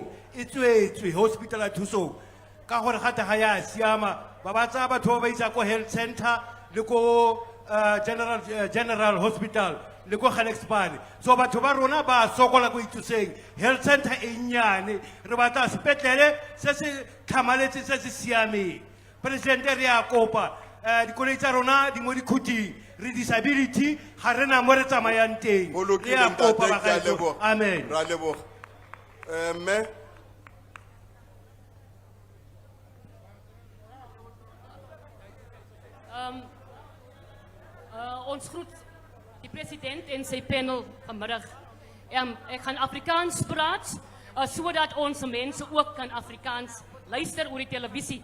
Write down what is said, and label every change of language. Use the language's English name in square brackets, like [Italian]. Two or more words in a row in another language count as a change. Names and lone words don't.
[Tswana] E tswetswe hospital ya Thusong. Ka gore gata ga ya siama ba ba tsa batho ba isa ko [English] health center [Tswana] le ko [English] general hospital [Tswana] le ko Gelexpan so batho ba rona ba sokola ko Itsoseng [English] health center [Tswana] e nyane re batla sepetlele se se tlhamaletse se se siameng presidente re a kopa dikoloi tsa rona di mo dikhuting re disability ga re na mo re tsamayang teng O re lokile a kopa ntate, ke a bagaetsho leboha. amen Re a leboga. Me [Afrikaans] Ons groet die president en sy panel vanmiddag. Ek gaan Afrikaans praat, sodat ons mense ook kan Afrikaans luister oor die televisie.